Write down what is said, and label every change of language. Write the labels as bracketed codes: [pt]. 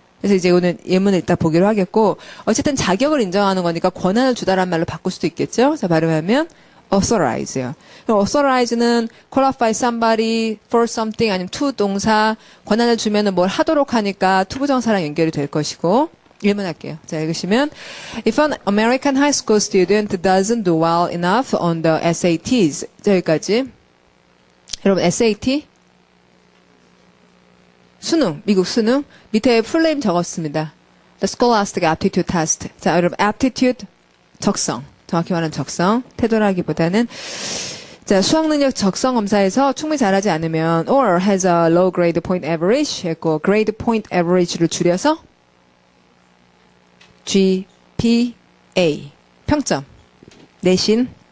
[ko] 그래서 이제 오늘 예문을 이따 보기로 하겠고 어쨌든 자격을 인정하는 거니까 권한을 주다란 말로 바꿀 수도 있겠죠. 자, 발음하면 authorize요. authorize는 [en] qualify somebody for something [ko] 아니면 to 동사 권한을 주면은 뭘 하도록 하니까 to 부정사랑 연결이 될 것이고 예문할게요. [en] 자, 읽으시면 If an American high school student doesn't do well enough on the SATs [ko] 여기까지 여러분 SAT 수능 미국 수능 밑에 풀네임 적었습니다. [en] The Scholastic Aptitude Test [ko] 자, 여러분 aptitude 적성 정확히 말하는 적성 태도라기보다는 자, 수학능력 적성 검사에서 충분히 잘하지 않으면 [en] or has a low grade point average [ko] 했고 grade point average를 줄여서 GPA 평점 내신